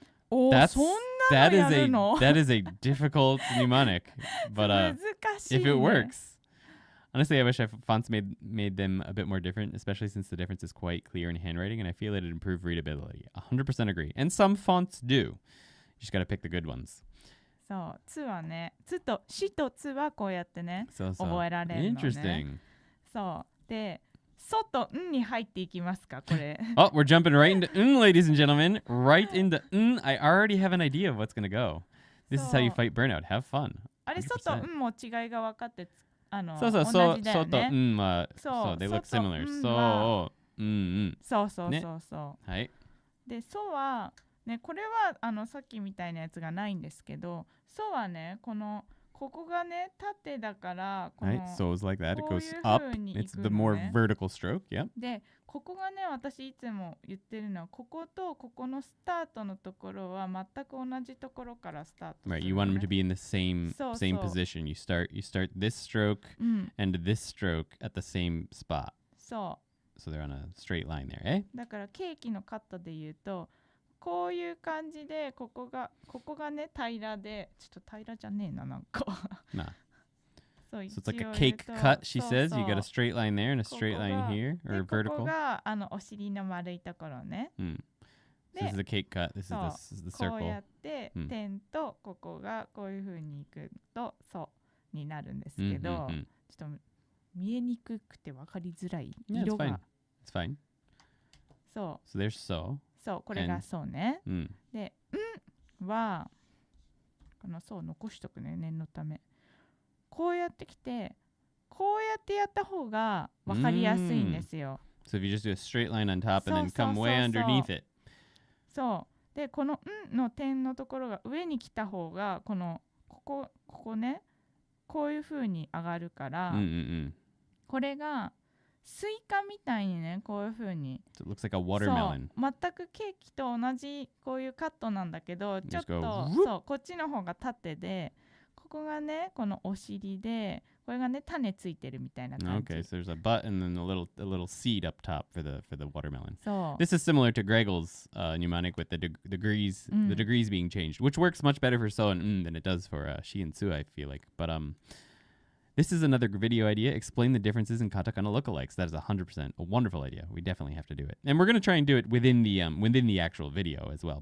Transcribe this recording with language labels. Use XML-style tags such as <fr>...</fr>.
<en>That is a difficult mnemonic, but if it works. Honestly, I wish fonts made them a bit more different, especially since the difference is quite clear in handwriting, and I feel it'd improve readability. 100% agree. And some fonts do. You just gotta pick the good ones.</en> <ja>そう、つはね、つとしとつはこうやってね、覚えられるのね。</ja> <en>Interesting.</en> <ja>そう。で、そとんに入っていきますか、これ。</ja> <en>Oh, we're jumping right into ladies and gentlemen. Right into I already have an idea of what's gonna go. This is how you fight burnout. Have fun.</en> <ja>あれ、そとんも違いが分かって同そう、じだよね。そうとは、そう、</ja> <en>they look similar.</en> <ja>そう、そうそう。はい。で、そは、ね、これはさっきみたいなやつがないんですけど、そはね、ここがね、縦だから、</ja> <en>はい、so it's like that. It goes up. It's the more vertical stroke. Yeah.</en> <ja>で、ここがね、私いつも言ってるのは、こことここのスタートのところは全く同じところからスタートする、ね。</ja> <en>Right, you want them to be in the same position. You start this stroke and this stroke at the same spot.</en> <ja>そう。</ja> <en>So they're on a straight line there, eh?</en> <ja>だからケーキのカットで言うと、こういう感じでここがね平らで、ちょっと平らじゃねえな、なんか。</ja> <en>Nah.</en> <ja>そう、</ja> <en>So it's like a cake cut, she says. You got a straight line there and a straight line here, or</en> <ja>こ</ja> <en>vertical.</en> <ja>こがお尻の丸いところね。</ja> <en>So this is a cake cut. This is the circle.</en> <ja>こうやって、点とここがこういう風にいくとそうになるんですけど、ちょっと見えにくくて分かりづらい色が。</ja> <en>It's fine.</en> <ja>そう。</ja> <en>So there's so.</en> <ja>そう、これがそうね。で、は、このそう残しとくね、念のため。こうやってきて、こうやってやった方が分かりやすいんですよ。</ja> <en>So if you just do a straight line on top and then come way underneath it.</en> <ja>そう。で、このの点のところが上に来た方が、ここね、こういう風に上がるから、これが、スイカみたいにね、こういう風に。</ja> <en>So it looks like a watermelon.</en> <ja>そう、全くケーキと同じこういうカットなんだけど、ちょっとそうこっちの方が縦で、ここがね、このお尻で、これがね、種ついてるみたいな感じ。</ja> <en>Okay, so there's a butt and then a little seed up top for the watermelon.</en> <ja>そう。</ja> <en>This is similar to Gregel's mnemonic with the degrees being changed, which works much better for so and than it does for she and Sue, I feel like. But This is another video idea. Explain the differences in katakana lookalikes. That is 100% a wonderful idea. We definitely have to do it. And we're going to try and do it within the actual video as well.</en>